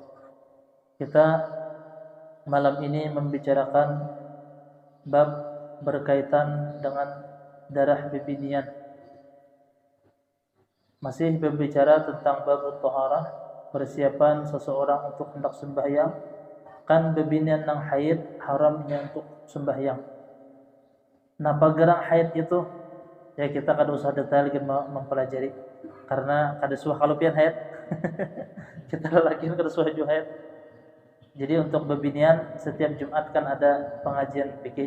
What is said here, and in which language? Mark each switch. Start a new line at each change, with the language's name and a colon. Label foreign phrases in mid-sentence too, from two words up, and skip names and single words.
Indonesian: Kita malam ini membicarakan bab berkaitan dengan darah bebinian. Masih berbicara tentang bab taharah, persiapan seseorang untuk hendak sembahyang.
Banjar: Kan bebinian nang haid haramnya untuk sembahyang. Nah, pagarang haid itu ya kita kada usah detail kita mempelajari karena kada suah kalau pian haid. Kita lelaki kada suah juga haid. Jadi untuk bebinian setiap Jumat kan ada pengajian fikih.